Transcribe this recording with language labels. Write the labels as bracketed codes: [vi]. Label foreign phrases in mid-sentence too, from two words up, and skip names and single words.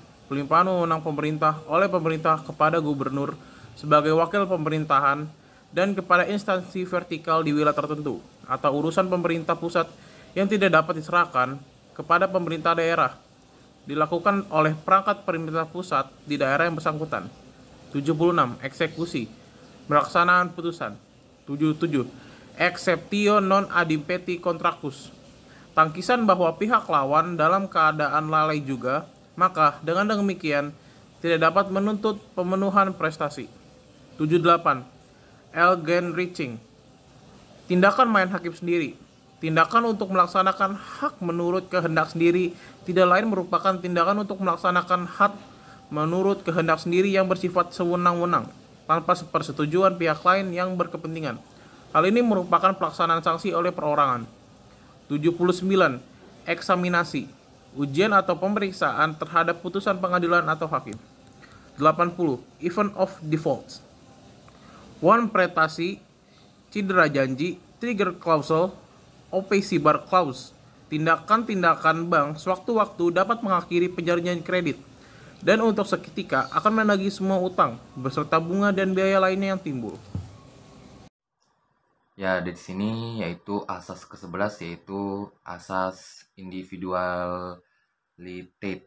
[id] Pelimpahan wewenang pemerintah oleh pemerintah kepada gubernur sebagai wakil pemerintahan dan kepada instansi vertikal di wilayah tertentu atau urusan pemerintah pusat yang tidak dapat diserahkan kepada pemerintah daerah dilakukan oleh perangkat pemerintah pusat di daerah yang bersangkutan. 76. Eksekusi. Pelaksanaan putusan. 77. [la] Exceptio non adimpendi contractus. [id] Tangkisan bahwa pihak lawan dalam keadaan lalai juga, maka dengan demikian tidak dapat menuntut pemenuhan prestasi. 78. Eigenreaching. Tindakan main hakim sendiri. Tindakan untuk melaksanakan hak menurut kehendak sendiri tidak lain merupakan tindakan untuk melaksanakan hak menurut kehendak sendiri yang bersifat sewenang-wenang tanpa persetujuan pihak lain yang berkepentingan. Hal ini merupakan pelaksanaan sanksi oleh perorangan. 79. Eksaminasi. Ujian atau pemeriksaan terhadap putusan pengadilan atau hakim. 80. [en] Event of defaults. [id] One pretasi, cedera janji, [en] trigger clause, opacy bar clause. [id] Tindakan-tindakan bank sewaktu-waktu dapat mengakhiri perjanjian kredit dan untuk seketika akan menagih semua utang beserta bunga dan biaya lainnya yang timbul. Ya, di sini yaitu asas ke-11 yaitu asas individualitet.